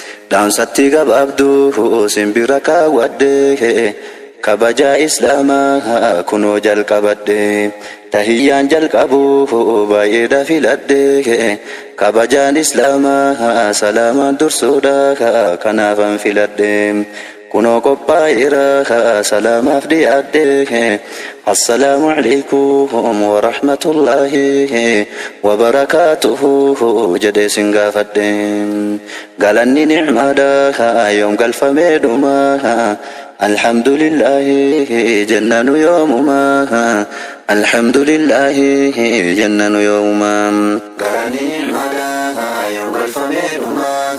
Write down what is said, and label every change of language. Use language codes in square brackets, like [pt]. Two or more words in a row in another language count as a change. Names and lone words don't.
[om] Dhaamsatti gabaabduu simbira kaawwadhe, kabajaa Islaamaa kunoo jalqabadhe. Tahiyyaan jalqabu baay'eedha filadhe, kabajaan Islaamaa salaamaan dursuudha kanaafan filadhe. Kunoo qophaa'eera salaamaaf dhiyaadhe. [ar] السلام عليكم ورحمة الله وبركاته [om] jedhee sin gaafadhe. Galanni ni'maadha yoom galfamee dhuma? Alhamdulillahi jenna nu yoomuma. Alhamdulillahi jenna nu yoomuma. Galanni ni'maadha yoom galfamee dhuma?